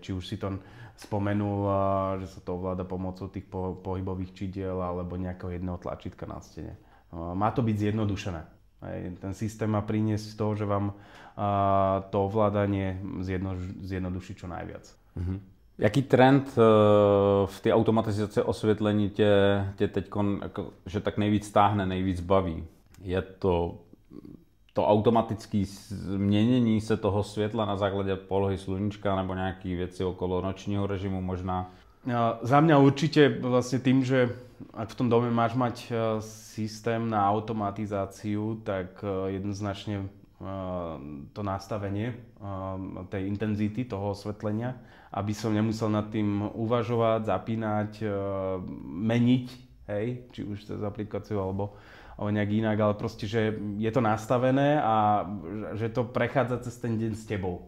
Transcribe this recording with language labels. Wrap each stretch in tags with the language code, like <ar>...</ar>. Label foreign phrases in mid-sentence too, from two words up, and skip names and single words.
<sk>Či už si to spomenul, že sa to ovláda pomocou tých pohybových čidiel alebo nejakého jedného tlačítka na stene. Má to byť zjednodušené. Ten systém má priniesť to, že vám to ovládanie zjednoduší čo najviac.</sk> <cs>Jaký trend v té automatizaci osvětlení tě teď, že tak nejvíc táhne, nejvíc baví? Je to to automatické změnění se toho světla na základě polohy sluníčka nebo nějaké věci okolo nočního režimu možná?</cs> <sk>Za mňa určite vlastne tým, že ak v tom dome máš mať systém na automatizáciu, tak jednoznačne to nastavenie tej intenzity toho osvetlenia, aby som nemusel nad tým uvažovať, zapínať, meniť, hej, či už cez aplikáciu alebo nejak inak, ale proste, že je to nastavené a že to prechádza cez ten deň s tebou.</sk>